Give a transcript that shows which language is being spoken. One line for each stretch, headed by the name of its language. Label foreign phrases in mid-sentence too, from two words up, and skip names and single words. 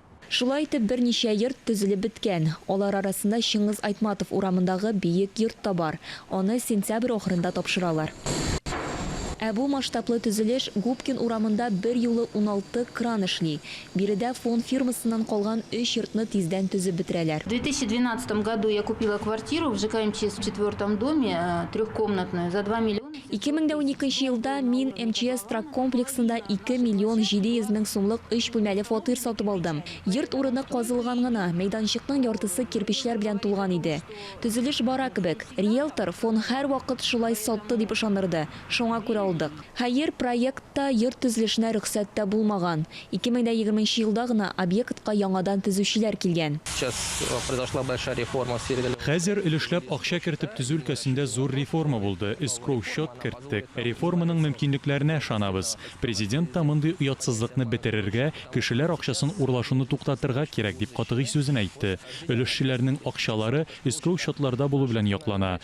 Tatar: Шулай итеп берничә йорт төзелеп беткән. Алар арасында Шыңгыз Айтматов урамындагы биек йорт та бар. Аны сентябрь ахырында тапшыралар. Ә бу масштаблы төзелеш Губкин урамында бер юлы 16 кран эшли. Биредә фон фирмасыннан калган 3 йортны тиздән төзеп бетерәләр.
Russian: В 2012 году я купила квартиру в ЖК МЧС в 4-м доме, трехкомнатную, за 2 миллиона.
Tatar: 2012 елда мин МЧС трак комплексында 2 миллион 700 мең сумлык 3 бүлмәле фатир сатып алдым. Йорт урыны казылган гына, мәйданчыкның яртысы кирпечләр белән тулган иде. Төзелеш бара кебек. Риэлтор фон һәр вакыт шулай сатты дип ышанырды. Шуңа күрә алдык. Хәер, проектта йорт төзелешенә рөхсәт тә булмаган. 2020 елда гына объектка яңадан төзүчеләр килгән.
Russian: Сейчас произошла большая реформа в сфере.
Tatar: Хәзер өлешләп акча кертеп төзү өлкәсендә зур реформа булды. Escrow счет керттек. Реформаның мөмкинлекләренә ышанабыз. Президент та мондый уятсызлыкны бетерергә, кешеләр акчасын урлашуны туктатырга кирәк дип катгый сүзен әйтте. Өлешчеләрнең акчалары escrow счетларда булу белән яклана.